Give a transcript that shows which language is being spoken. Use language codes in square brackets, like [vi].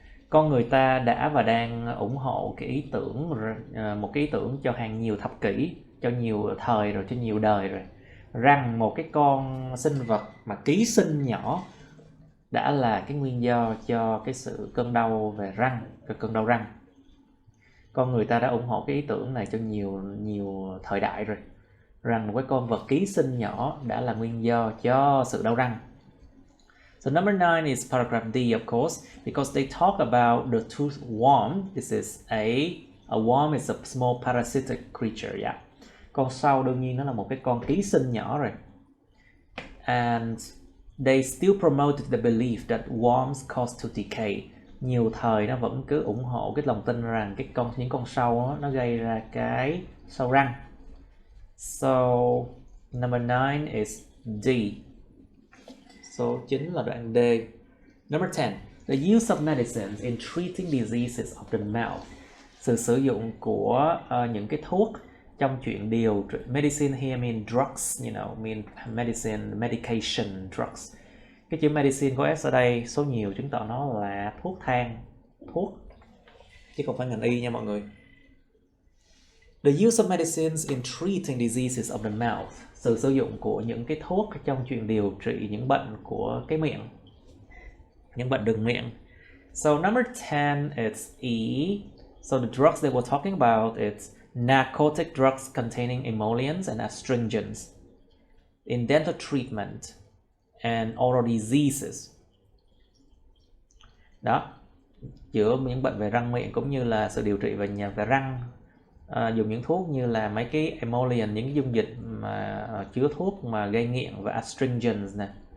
[vi] Con người ta đã và đang ủng hộ cái ý tưởng, một cái ý tưởng cho hàng nhiều thập kỷ, cho nhiều thời rồi, cho nhiều đời rồi, rằng một cái con sinh vật mà ký sinh nhỏ đã là cái nguyên do cho cái sự cơn đau về răng, cơn đau răng. Con người ta đã ủng hộ cái ý tưởng này cho nhiều thời đại rồi. rằng một cái con vật ký sinh nhỏ đã là nguyên do cho sự đau răng. [en] So number 9 is paragraph D, of course, because they talk about the tooth worm. This is a worm is a small parasitic creature, yeah. [vi] Con sâu đương nhiên nó là một cái con ký sinh nhỏ rồi. [en] And they still promoted the belief that worms cause tooth decay. [vi] Nhiều thời nó vẫn cứ ủng hộ cái lòng tin rằng những con sâu đó, nó gây ra cái sâu răng. [en] So number 9 is D. [vi] Số 9 là đoạn D. [en] Number 10. The use of medicines in treating diseases of the mouth. [vi] Sự sử dụng của những cái thuốc trong chuyện điều trị. [en] Medicine here mean drugs, mean medicine, medication, drugs. [vi] Cái chữ medicine có S ở đây số nhiều chứng tỏ nó là thuốc thang, thuốc, chứ không phải ngành y nha mọi người. [en] The use of medicines in treating diseases of the mouth. [vi] Sự sử dụng của những cái thuốc trong chuyện điều trị những bệnh của cái miệng, những bệnh đường miệng. [en] So number 10 is E. So the drugs they were talking about is narcotic drugs containing emollients and astringents in dental treatment and oral diseases. [vi] Đó, chữa những bệnh về răng miệng cũng như là sự điều trị về răng. Dùng những thuốc như là mấy cái emollient, những cái dung dịch mà chứa thuốc mà gây nghiện, và astringents nè.